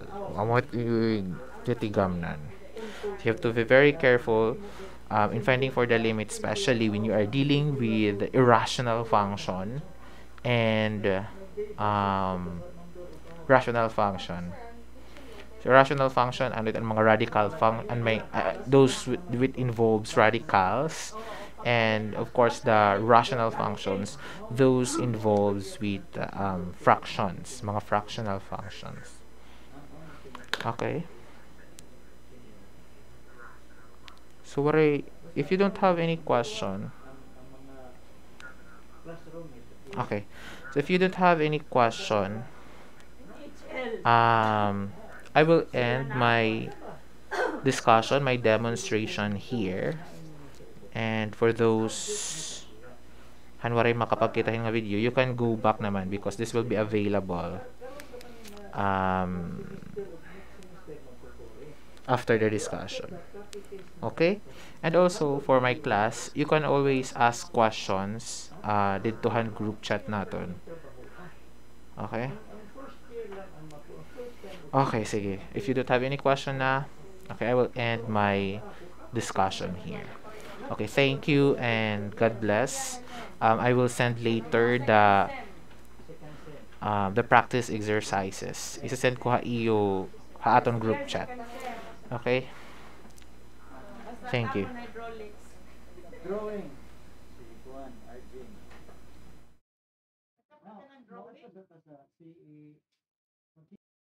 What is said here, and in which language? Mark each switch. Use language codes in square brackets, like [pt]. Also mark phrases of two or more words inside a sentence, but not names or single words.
[en] You have to be very careful in finding for the limit, especially when you are dealing with irrational function and rational function. So rational function and [war] ang mga [en] radical function, and those with involves radicals, and of course the rational functions, those involves with fractions, mga fractional functions. Okay. So if you don't have any question, okay. So if you don't have any question, I will end my discussion, my demonstration here. And for those [war] hanwaray makapagkita nga [en] video, you can go back naman because this will be available after the discussion. Okay? And also, for my class, you can always ask questions ditohan group chat naton. Okay? Okay, sige. If you don't have any question na, okay, I will end my discussion here. Okay, thank you and God bless. I will send later the practice exercises. [war] Isa-send ko ha iyo ha aton group chat. Okay? [en] Thank you. Drawing. Si